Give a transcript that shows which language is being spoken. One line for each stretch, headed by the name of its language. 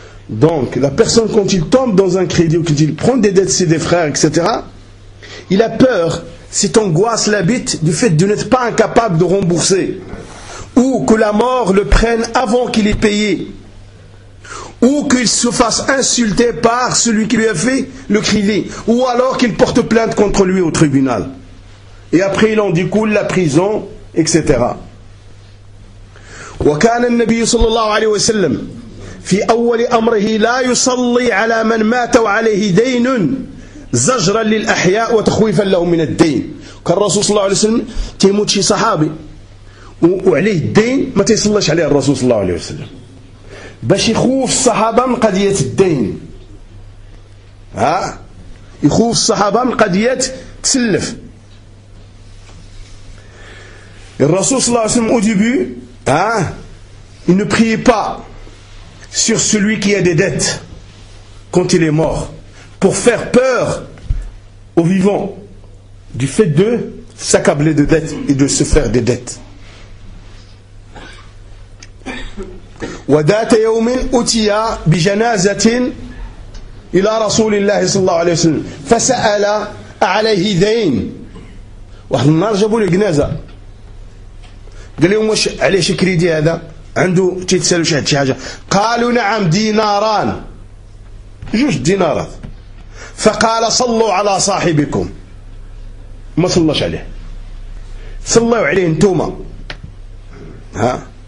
French: Donc la personne quand il tombe dans un crédit ou quand il prend des dettes chez des frères etc., il a peur, cette angoisse l'habite du fait de n'être pas incapable de rembourser. Ou que la mort le prenne avant qu'il ait payé. Ou qu'il se fasse insulter par celui qui lui a fait le crédit. Ou alors qu'il porte plainte contre lui au tribunal. Et après il en découle la prison, etc.
Arabic: وكان النبي صلى الله عليه وسلم في أول أمره لا يصلي على من مات وعليه دين زجرا للأحياء وتخويفا له من الدين. كان الرسول صلى الله عليه وسلم تيموت شي صحابي وعليه الدين ما تيصلاش عليه الرسول صلى الله عليه وسلم باش يخوف الصحابة من قضية الدين ها يخوف الصحابة من قضية تسلف. الرسول صلى الله عليه وسلم
French: au début il ne priait pas sur celui qui a des dettes quand il est mort pour faire peur aux vivants du fait de s'accabler de dettes et de se faire des dettes.
Arabic: وذات يوم أتي بجنازة إلى رسول الله صلى الله عليه وسلم فسأل عليه دين وحنا النار جابوا له جنازة قال لهم واش علاش كريدي هذا عنده تيتسالوا شي حاجة قالوا نعم ديناران جوج دينارات فقال صلوا على صاحبكم ما صلاش عليه صلوا عليه انتوما ها